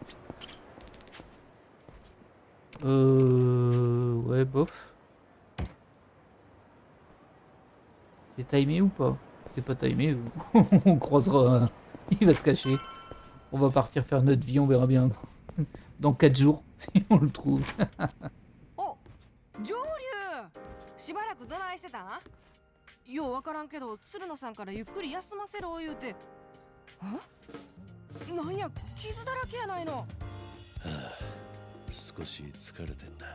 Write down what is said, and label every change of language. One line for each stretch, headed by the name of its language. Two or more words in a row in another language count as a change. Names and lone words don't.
French: Ouais, bof. C'est timé ou pas? C'est pas timé, on croisera. Il va se cacher. On va partir faire notre vie, on verra bien. Dans 4 jours, si on le trouve.
Japanese: Oh, 上流しばらくどないしてたん？ようわからんけど鶴野さんからゆっくり休ませろ言うて。なんや傷だらけやないの。少し疲れてんだ。